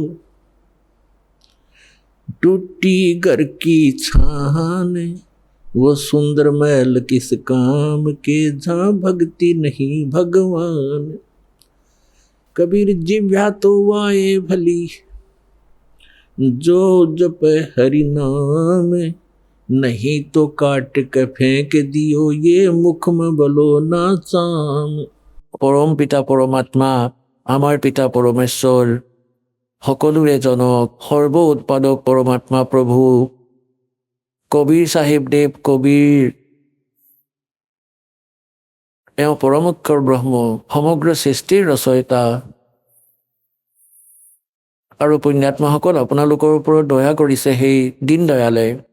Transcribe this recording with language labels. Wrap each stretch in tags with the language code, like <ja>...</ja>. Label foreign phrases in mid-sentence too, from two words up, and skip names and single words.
<hi>टूटी घर की छान वो सुंदर महल किस काम के जहाँ भक्ति नहीं भगवान कबीर जिव्या तो वाए भली जो जप हरि नाम नहीं तो काट के फेंक दियो ये मुख में बलो ना चाम। परम पिता परमात्मा आमार पिता परमेश्वर</hi> <as>সকলোৰে জনক সৰ্ব উৎপাদক পৰমাত্মা প্ৰভু কবিৰ চাহিব দেৱ কবিৰ এওঁ পৰমক্ষৰ ব্ৰহ্ম সমগ্ৰ সৃষ্টিৰ ৰচয়িতা আৰু পুণ্যাত্মাসকল আপোনালোকৰ ওপৰত দয়া কৰিছে সেই দীন দয়ালে</as>